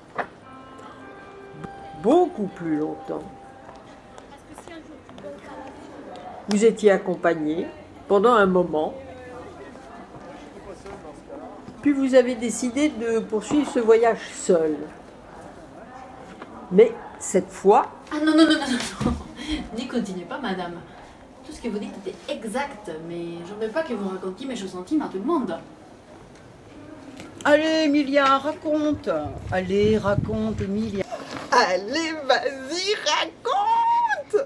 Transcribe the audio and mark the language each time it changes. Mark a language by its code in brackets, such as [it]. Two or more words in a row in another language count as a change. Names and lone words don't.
[fr] Beaucoup plus longtemps. Vous étiez accompagné pendant un moment, puis vous avez décidé de poursuivre ce voyage seul. Mais cette fois... Ah non, non, non, non, non. N'y continuez pas, madame. Tout ce que vous dites était exact, mais je ne veux pas que vous racontiez mes choses intimes à tout le monde. Allez, Emilia, raconte. Allez, raconte, Emilia. Allez, vas-y, raconte.